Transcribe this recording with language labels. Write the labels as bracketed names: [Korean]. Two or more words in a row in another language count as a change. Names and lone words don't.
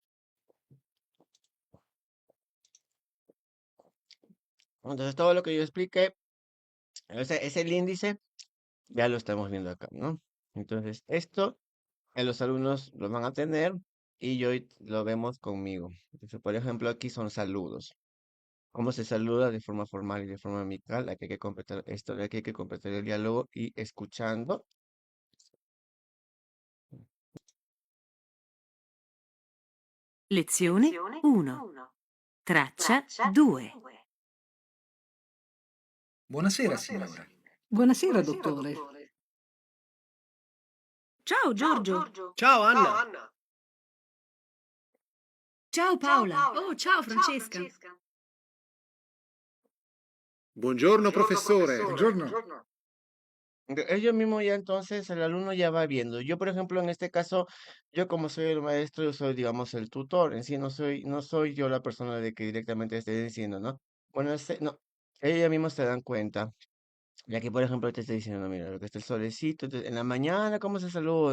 [Spanish] Entonces, todo lo que yo expliqué, ese es el índice, ya lo estamos viendo acá, ¿no? Entonces, esto los alumnos lo van a tener y lo vemos conmigo. Entonces, por ejemplo, aquí son saludos. ¿Cómo se saluda de forma formal y de forma amical? Aquí hay que completar esto, aquí hay que completar el diálogo y escuchando. [Italian] Lezione 1. Traccia 2. Buonasera, signora. Buonasera, dottore. Ciao Giorgio. Ciao, Anna. Ciao Paola. Oh, ciao Francesca. Buongiorno, professore. Buongiorno. [Spanish] Ellos mismos ya entonces el alumno ya va viendo. Yo, por ejemplo, en este caso, yo como soy el maestro, yo soy, digamos, el tutor. En sí, no soy yo la persona de que directamente esté diciendo, ¿no? Bueno, no, ellos ya mismos se dan cuenta. Y aquí, por ejemplo, te estoy diciendo, mira, lo que está el solecito, entonces, en la mañana, ¿cómo se saluda?